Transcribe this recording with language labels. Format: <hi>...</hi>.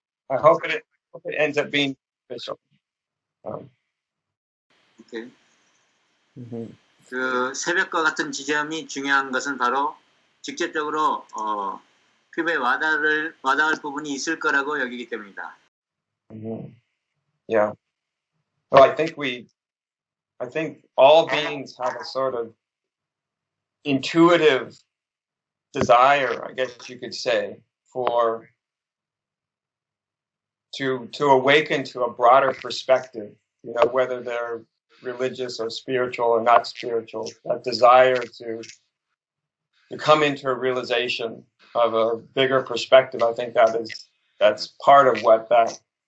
<en>I hope it ends up being official. Okay.</en> <ko>그 새벽과 같은 지점이 중요한 것은 바로 직접적으로 피부에 와닿을 부분이 있을 거라고 여기기 때문이다.</ko> <en>Yeah. Well, I think all beings have a sort of intuitive desire, I guess you could say, to awaken to a broader perspective, you know, whether they're religious or spiritual or not spiritual, that desire to come into a realization of a bigger perspective. I think that's part of what that</en>